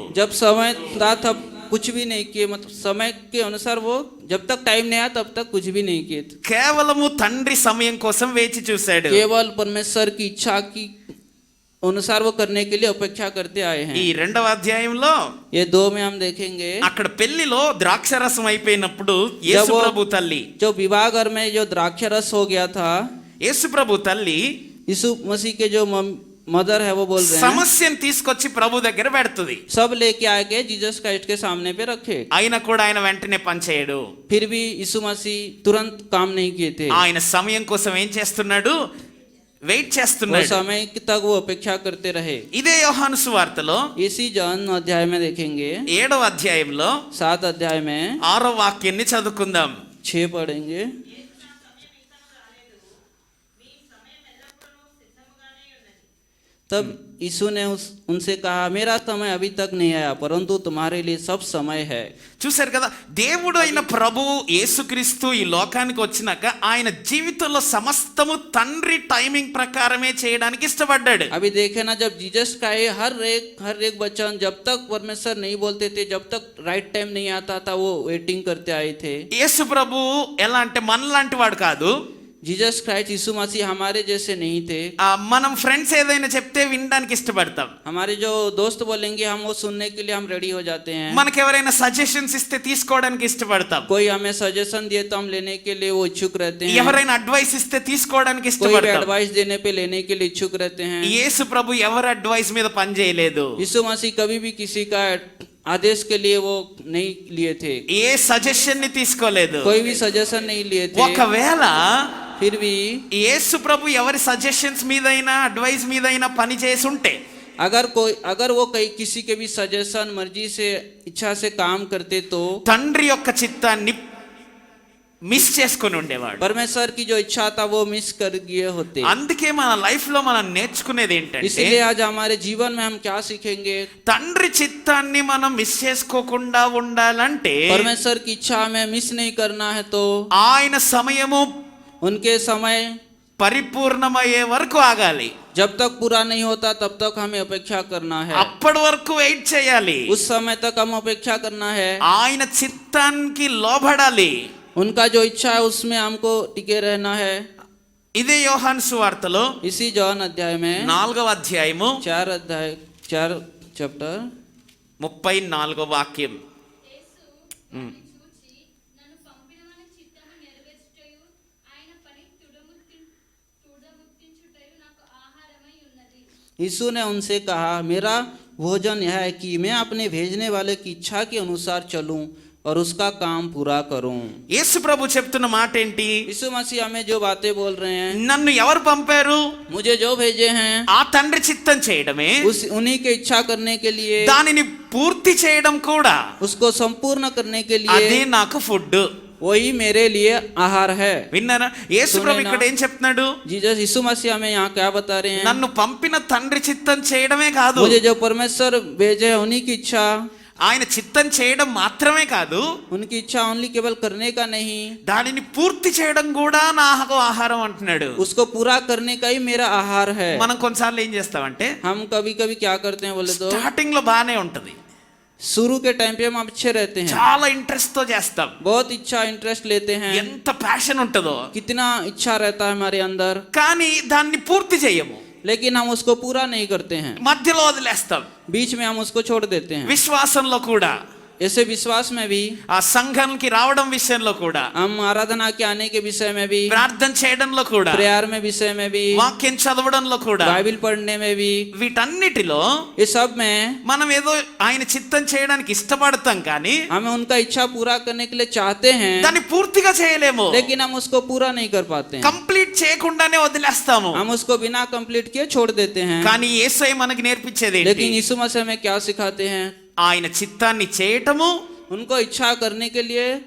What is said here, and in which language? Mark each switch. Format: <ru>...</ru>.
<hi>जब समय था तब कुछ भी नहीं किए, मतलब समय के अनुसार वो जब तक टाइम नहीं आया तब तक कुछ भी नहीं किए थे।</hi> <te>కేవలము తండ్రి సమయం కోసం వేచి చూశాడు.</te> <hi>केवल परमेश्वर की इच्छा की अनुसार वो करने के लिए अपेक्षा करते आए हैं।</hi> <te>ఈ రెండవ అధ్యాయంలో</te> <hi>ये 2 में हम देखेंगे,</hi> <te>అక్కడ పెళ్లిలో ద్రాక్షరసం అయిపోయినప్పుడు యేసు ప్రభు తల్లి,</te> <hi>जो विवाह घर में जो द्राक्षरस हो गया था,</hi> <te>యేసు ప్రభు తల్లి</te> <hi>यीशु मसीह के जो मदर है वो बोल रहे हैं,</hi> <te>సమస్యను తీసుకొచ్చి ప్రభు దగ్గర పెడుతుంది.</te> <hi>सब लेके आके जीसस क्राइस्ट के सामने पे रखे,</hi> <te>అయినా కూడా ఆయన వెంటనే పనిచేయడు.</te> <hi>फिर भी यीशु मसीह तुरंत काम नहीं किए थे।</hi> <te>ఆయన సమయం కోసం ఏం చేస్తున్నాడు? వెయిట్</te> <hi>वो</hi> <te>చేస్తున్నాడు.</te> <hi>समय तक वो अपेक्षा करते रहे।</hi> <te>ఇదే యోహాను సువార్తలో</te> <hi>इसी जॉन अध्याय में देखेंगे,</hi> <te>7వ అధ్యాయంలో</te> <hi>7 अध्याय में</hi> <te>6వ వాక్యాన్ని చదువుకుందాం.</te> <hi>6 पढ़ेंगे। तब यीशु ने उनसे कहा, मेरा समय अभी तक नहीं आया, परंतु तुम्हारे लिए सब समय है।</hi> <te>చూశారు కదా, దేవుడు అయిన ప్రభువు యేసుక్రీస్తు ఈ లోకానికి వచ్చినాక ఆయన జీవితంలో సమస్తము తండ్రి టైమింగ్ ప్రకారమే చేయడానికి ఇష్టపడ్డాడు.</te> <hi>अभी देखे ना, जब जीसस का ये हर एक वचन जब तक परमेश्वर नहीं बोलते थे, जब तक राइट टाइम नहीं आता था, वो वेटिंग करते आए थे।</hi> <te>యేసు ప్రభువు ఎలా అంటే మనలాంటి వాడు కాదు.</te> <hi>जीसस क्राइस्ट यीशु मसीह हमारे जैसे नहीं थे।</hi> <te>మనం ఫ్రెండ్స్ ఏదైనా చెప్తే వినడానికి ఇష్టపడతాం.</te> <hi>हमारे जो दोस्त बोलेंगे हम वो सुनने के लिए हम रेडी हो जाते हैं।</hi> <te>మనకి ఎవరైనా సజెషన్స్ ఇస్తే తీసుకోవడానికి ఇష్టపడతాం.</te> <hi>कोई हमें सजेशन दिए तो हम लेने के लिए वो इच्छुक रहते हैं।</hi> <te>ఎవరైనా అడ్వైస్ ఇస్తే తీసుకోవడానికి</te> <hi>कोई भी</hi> <te>ఇష్టపడతాం.</te> <hi>एडवाइस देने पे लेने के लिए इच्छुक रहते हैं।</hi> <te>యేసు ప్రభు ఎవరి అడ్వైస్ మీద పని చేయలేదు.</te> <hi>यीशु मसीह कभी भी किसी का आदेश के लिए वो नहीं लिए थे,</hi> <te>ఏ సజెషన్ ని తీసుకోలేదు.</te> <hi>कोई भी सजेशन नहीं लिए थे।</hi> <te>ఒకవేళ</te> <hi>फिर भी</hi> <te>యేసు ప్రభు ఎవరి సజెషన్స్ మీదైనా అడ్వైస్ మీదైనా పని చేసి ఉంటే,</te> <hi>अगर वो कहीं किसी के भी सजेशन मर्जी से इच्छा से काम करते तो</hi> <te>తండ్రి యొక్క చిత్తాన్ని మిస్ చేసుకొని ఉండేవాడు.</te> <hi>परमेश्वर की जो इच्छा था वो मिस कर गए होते।</hi> <te>అందుకే మన లైఫ్ లో మనం నేర్చుకునేది ఏంటంటే,</te> <hi>इसलिए आज हमारे जीवन में हम क्या सीखेंगे,</hi> <te>తండ్రి చిత్తాన్ని మనం మిస్ చేసుకోకుండా ఉండాలంటే</te> <hi>परमेश्वर की इच्छा हमें मिस नहीं करना है तो</hi> <te>ఆయన సమయము</te> <hi>उनके समय</hi> <te>పరిపూర్ణమయ్యే వరకు ఆగాలి.</te> <hi>जब तक पूरा नहीं होता तब तक हमें अपेक्षा करना है।</hi> <te>అప్పటి వరకు వెయిట్ చేయాలి.</te> <hi>उस समय तक हम अपेक्षा करना है।</hi> <te>ఆయన చిత్తానికి లోబడాలి.</te> <hi>उनका जो इच्छा है उसमें हमको टिके रहना है।</hi> <te>ఇదే యోహాను సువార్తలో</te> <hi>इसी जॉन अध्याय में</hi> <te>4వ అధ్యాయము</te> <hi>4 चैप्टर</hi> <te>34వ వాక్యం. యేసు వారిని చూచి, నన్ను పంపినవాని చిత్తము నెరవేర్చుటయు ఆయన పని తుడముట్టించుటయు నాకు ఆహారమై ఉన్నది।</te> <hi>यीशु ने उनसे कहा, मेरा भोजन यह है कि मैं अपने भेजने वाले की इच्छा के अनुसार चलूं और उसका काम पूरा करूं।</hi> <te>యేసు ప్రభు చెప్తున్న మాట ఏంటి?</te> <hi>यीशु मसीह हमें जो बातें बोल रहे हैं,</hi> <te>నన్ను ఎవరు పంపారు?</te> <hi>मुझे जो भेजे हैं</hi> <te>ఆ తండ్రి చిత్తం చేయడమే,</te> <hi>उन्हीं के इच्छा करने के लिए,</hi> <te>దానిని పూర్తి చేయడం కూడా,</te> <hi>उसको संपूर्ण करने के</hi> <te>అదే</te> <hi>लिए,</hi> <te>నాకు ఫుడ్.</te> <hi>वही मेरे लिए आहार है।</hi> <te>విన్నారా? యేసు ప్రభు ఇక్కడ ఏం చెప్తున్నాడు?</te> <hi>जीसस यीशु मसीह हमें यहाँ क्या बता रहे हैं,</hi> <te>నన్ను పంపిన తండ్రి చిత్తం చేయడమే కాదు,</te> <hi>मुझे जो परमेश्वर भेजे हैं उन्हीं की इच्छा,</hi> <te>ఆయన చిత్తం చేయడం మాత్రమే కాదు,</te> <hi>उनकी इच्छा ओनली केवल करने का नहीं,</hi> <te>దానిని పూర్తి చేయడం కూడా నాకు ఆహారం అంటున్నాడు.</te> <hi>उसको पूरा करने का ही मेरा आहार है।</hi> <te>మనం కొన్నిసార్లు ఏం చేస్తామంటే,</te> <hi>हम कभी कभी क्या करते हैं बोले तो,</hi> <te>స్టార్టింగ్ లో బానే ఉంటది,</te> <hi>शुरू के टाइम पे हम अच्छे रहते हैं,</hi> <te>చాలా ఇంట్రెస్ట్ తో చేస్తాం,</te> <hi>बहुत इच्छा इंटरेस्ट लेते हैं,</hi> <te>ఎంత ప్యాషన్ ఉంటుందో,</te> <hi>कितना इच्छा रहता है हमारे अंदर,</hi> <te>కానీ దాన్ని పూర్తి చేయము,</te> <hi>लेकिन हम उसको पूरा नहीं करते हैं,</hi> <te>మధ్యలో వదిలేస్తాం.</te> <hi>बीच में हम उसको छोड़ देते हैं।</hi> <te>విశ్వాసంలో కూడా,</te> <hi>ऐसे विश्वास में भी,</hi> <te>ఆ సంఘానికి రావడం విషయంలో కూడా,</te> <hi>हम आराधना के आने के विषय में भी,</hi> <te>ప్రార్థన చేయడంలో కూడా,</te> <hi>प्रेयर में विषय में भी,</hi> <te>వాక్యం చదవడంలో కూడా,</te> <hi>बाइबल पढ़ने में भी,</hi> <te>వీటన్నిటిలో</te> <hi>ये सब में</hi> <te>మనం ఏదో ఆయన చిత్తం చేయడానికి ఇష్టపడతాం, కానీ</te> <hi>हमें उनका इच्छा पूरा करने के लिए चाहते हैं,</hi> <te>దాన్ని పూర్తిగా చేయలేము.</te> <hi>लेकिन हम उसको पूरा नहीं कर पाते हैं,</hi> <te>కంప్లీట్ చేయకుండానే వదిలేస్తాము.</te> <hi>हम उसको बिना कंप्लीट किए छोड़ देते हैं।</hi> <te>కానీ యేసయ్య మనకి నేర్పించేది ఏంటి?</te> <hi>लेकिन यीशु मसीह हमें क्या सिखाते हैं,</hi> <te>ఆయన చిత్తాన్ని చేయటము,</te> <hi>उनको इच्छा करने के लिए,</hi>